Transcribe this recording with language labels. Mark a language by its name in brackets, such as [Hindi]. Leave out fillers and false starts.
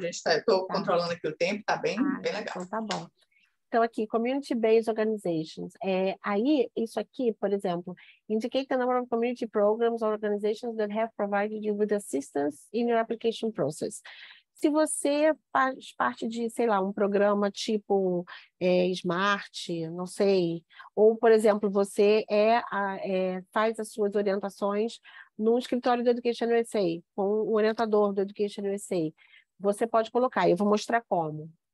[Portuguese] Estou controlando aqui o tempo, tá bem legal. Então tá bom. Então, aqui, [English] community-based organizations. [Portuguese] Aí, isso aqui, por exemplo, [English] indicate the number of community programs or organizations that have provided you with assistance in your application process. [Portuguese] Se você faz parte de, sei lá, um programa tipo Smart, não sei, ou, por exemplo, você faz as suas orientações no escritório do Education USA, com o orientador do Education USA, você pode colocar, eu vou mostrar como.